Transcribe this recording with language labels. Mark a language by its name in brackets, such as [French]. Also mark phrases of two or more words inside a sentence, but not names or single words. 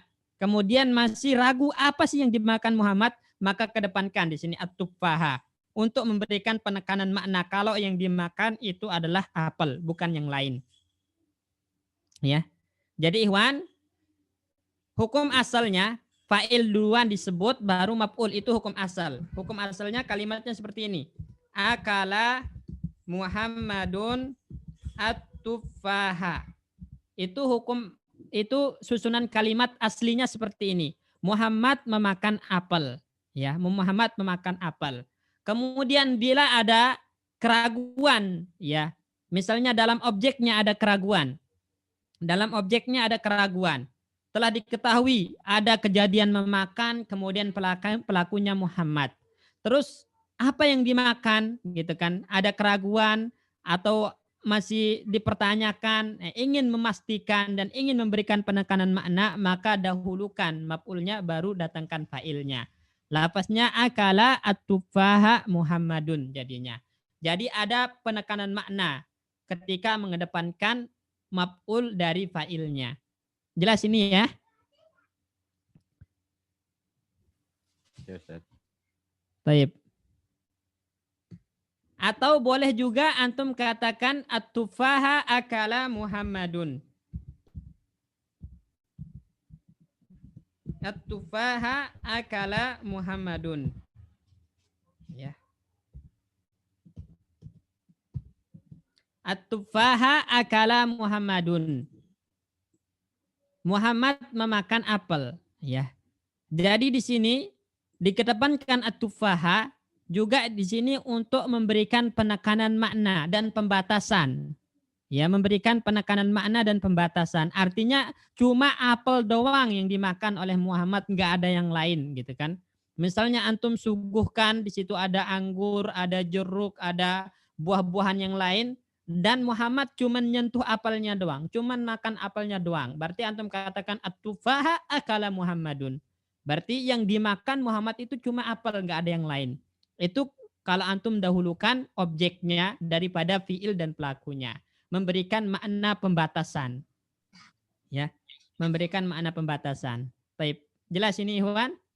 [Indonesian] Kemudian masih ragu apa sih yang dimakan Muhammad, maka kedepankan di sini at-tufaha untuk memberikan penekanan makna kalau yang dimakan itu adalah apel, bukan yang lain. Ya. Jadi Ikhwan, hukum asalnya fa'il duluan disebut baru maf'ul, itu hukum asal. Hukum asalnya kalimatnya seperti ini. [Arabic] أكل محمدٌ التفاحة. [Indonesian] Itu susunan kalimat aslinya seperti ini. Muhammad memakan apel, ya, Muhammad memakan apel. Kemudian bila ada keraguan, ya, misalnya dalam objeknya ada keraguan. Dalam objeknya ada keraguan. Telah diketahui ada kejadian memakan, kemudian pelakunya Muhammad. Terus apa yang dimakan, gitu kan? Ada keraguan atau masih dipertanyakan, ingin memastikan dan ingin memberikan penekanan makna, maka dahulukan maf'ulnya baru datangkan fa'ilnya. Lafaznya [Arabic] أكل التفاحة محمدٌ [Indonesian] jadinya. Jadi ada penekanan makna ketika mengedepankan maf'ul dari fa'ilnya. Jelas ini ya? Ya, Ustaz. Baik. Atau boleh juga antum katakan [Arabic] التفاحة أكل محمدٌ. التفاحة أكل محمدٌ. [Indonesian] Ya. [Arabic] التفاحة أكل محمدٌ. [Indonesian] Muhammad memakan apel, ya. Jadi di sini dikedepankan at-tufaha juga di sini untuk memberikan penekanan makna dan pembatasan. Ya, memberikan penekanan makna dan pembatasan. Artinya cuma apel doang yang dimakan oleh Muhammad, nggak ada yang lain gitu kan. Misalnya antum suguhkan di situ ada anggur, ada jeruk, ada buah-buahan yang lain dan Muhammad cuma nyentuh apelnya doang, cuma makan apelnya doang. Berarti antum katakan [Arabic] التفاحة أكل محمدٌ. [Indonesian] Berarti yang dimakan Muhammad itu cuma apel, nggak ada yang lain. Itu kalau antum dahulukan objeknya daripada fiil dan pelakunya, memberikan makna pembatasan. Ya, memberikan makna pembatasan. Baik, jelas ini Ikhwan?